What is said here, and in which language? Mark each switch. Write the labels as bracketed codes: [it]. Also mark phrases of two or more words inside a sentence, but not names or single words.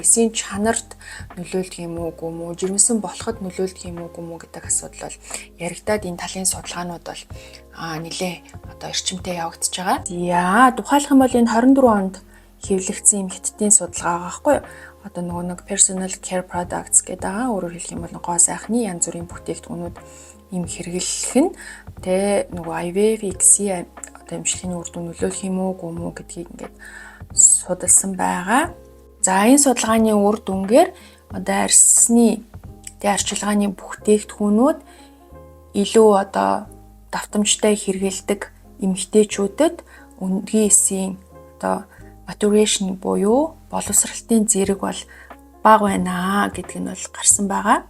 [mn] Эсийн чанарт нөлөөлдөг юм уу үгүй мүү? Жирэмсэн болоход нөлөөлдөг юм уу үгүй мүү гэдэг асуудал бол яригадад энэ талын судалгаанууд бол нэлээ одоо эрчимтэй явагдаж байгаа. За тухайлах юм бол энэ 24 онд хэвлэгдсэн юм хятадын судалгаа байгаа байхгүй юу? Одоо нөгөө нэг [en] personal care products [mn] гэдэг байгаа. Өөрөөр хэлэх юм бол гоо сайхны янз бүрийн бүтээгдэхүүнүүд им хэрэглэх нь тэ нөгөө IVF, ICSI одоо эмчилгээний үр дүн нөлөөлөх юм уу үгүй мүү гэдгийг ингээд судалсан байгаа. За энэ судалгааны үр дүнгээр одоо арьсны тэ арчилгааны бүтээгдэхүүнүүд илүү одоо давтамжтай хэрэгэлдэг эмэгтэйчүүдэд өндгийн эсийн одоо maturation буюу боловсралтын зэрэг бол бага байна гэдг нь бол гарсан байгаа.